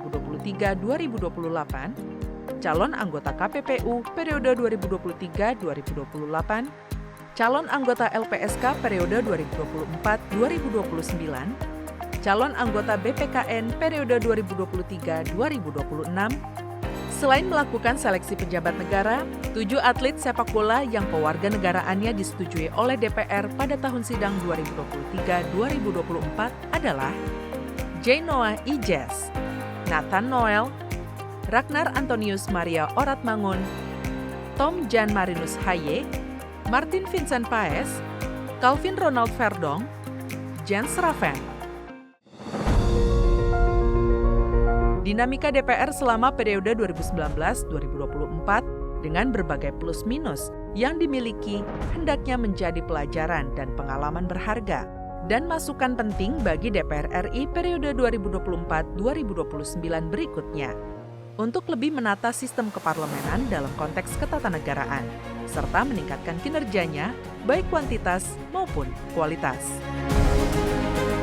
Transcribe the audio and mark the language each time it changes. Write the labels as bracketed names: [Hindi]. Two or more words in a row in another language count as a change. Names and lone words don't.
[Indonesian] 2023-2028, calon anggota KPPU periode 2023-2028, calon anggota LPSK periode 2024-2029, calon anggota BPKN periode 2023-2026. Selain melakukan seleksi pejabat negara, 7 atlet sepak bola yang pewarganegaraannya disetujui oleh DPR pada tahun sidang 2023-2024 adalah J. Noah Ijes, Nathan Noel, Ragnar Antonius Maria Oratmangun, Tom Jan Marinus Haye, Martin Vincent Paes, Calvin Ronald Verdong, Jens Raven. Dinamika DPR selama periode 2019-2024 dengan berbagai plus minus yang dimiliki hendaknya menjadi pelajaran dan pengalaman berharga dan masukan penting bagi DPR RI periode 2024-2029 berikutnya untuk lebih menata sistem keparlemenan dalam konteks ketatanegaraan serta meningkatkan kinerjanya baik kuantitas maupun kualitas.